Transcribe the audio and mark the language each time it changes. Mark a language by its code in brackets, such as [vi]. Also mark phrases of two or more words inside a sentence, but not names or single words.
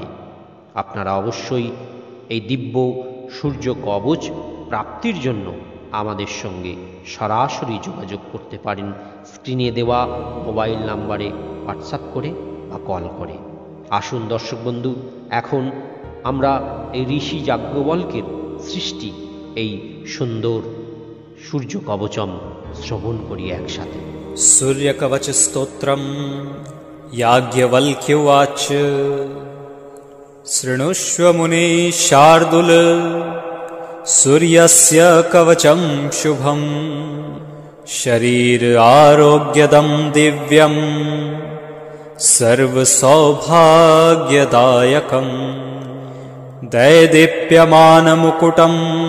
[bn] আপনারা অবশ্যই এই দিব্য সূর্য কবচ প্রাপ্তির জন্য আমাদের সঙ্গে সরাসরি যোগাযোগ করতে পারেন স্ক্রিনে দেওয়া মোবাইল নাম্বারে হোয়াটসঅ্যাপ করে বা কল করে। আসুন দর্শক বন্ধু, এখন আমরা এই ঋষি যাজ্ঞবল্ক্যের সৃষ্টি এই সুন্দর সূর্য কবচম শ্রবণ করি একসাথে। [sa] সূর্য কবচ স্তোত্রম याज्ञवल्क्य उवाच शृणुष्व मुने शार्दूल सूर्यस्य कवचं शुभं शरीर आरोग्यदं दिव्यं सर्वसौभाग्यदायकं दैदीप्यमानमुकुटम्